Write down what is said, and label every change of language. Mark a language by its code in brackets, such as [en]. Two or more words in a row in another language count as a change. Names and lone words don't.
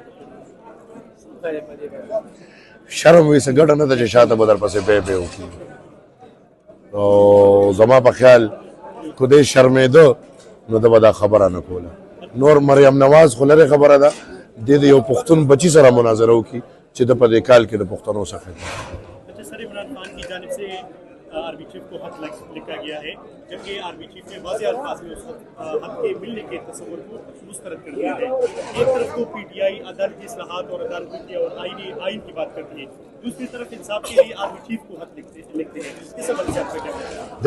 [ps] شرم وي څه ګټه نه ده چې شاته به درپسې پی وکړي او زما په خیال کو دې شرمېده نو ده به دا خبره نه کوله نور مریم نواز خو لرې خبره ده دې د یو پښتون بچي سره مناظره وکړي چې ده په دې کال کې د پښتنو څخه [ur] سر عمران خان کی جانب سے [en] army chief [ur] کو خط لکھا گیا ہے جبکہ [en] army chief [ur] نے واضح الفاظ میں اس حق کے ملنے کے تصور کو مسترد کر دیا ہے ایک طرف تو PTI عدالتی اصلاحات اور عدالتی اور آئین کی بات کرتی ہے دوسری طرف انصاف کے لیے [en] army chief [ur] کو خط لکھتے ہیں اس حوالے سے آپ کا کیا کہنا ہے